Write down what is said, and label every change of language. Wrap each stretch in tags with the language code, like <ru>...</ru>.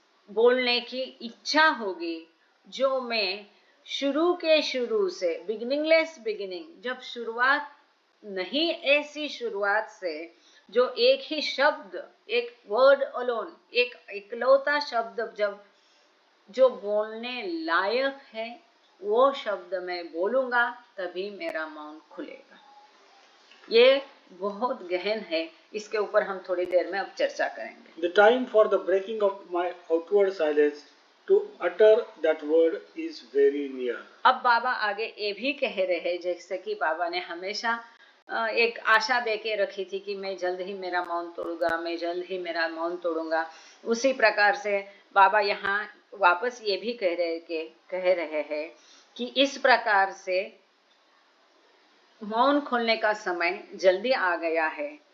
<hi>बोलने की इच्छा होगी, जो मैं शुरू से,</hi> <en>beginningless beginning,</en> <hi>जब शुरुआत नहीं, ऐसी शुरुआत से जो एक ही शब्द, एक</hi> <en>word alone,</en> <hi>एक इकलौता शब्द जब जो बोलने लायक है, वो शब्द मैं बोलूंगा, तभी मेरा मौन खुलेगा। ये बहुत गहन है, इसके ऊपर हम थोड़ी देर में अब चर्चा करेंगे।</hi> <en>The time for the breaking of my outward silence to utter that word is very near।</en> <hi>अब बाबा आगे ये भी कह रहे हैं, जैसे कि बाबा ने हमेशा एक आशा देके रखी थी कि मैं जल्द ही मेरा मौन तोड़ूंगा, मैं जल्द ही मेरा मौन तोड़ूंगा। उसी प्रकार से बाबा यहाँ वापस ये भी कह रहे हैं कि इस प्रकार से मौन खोलने का समय जल्दी आ गया है।</hi>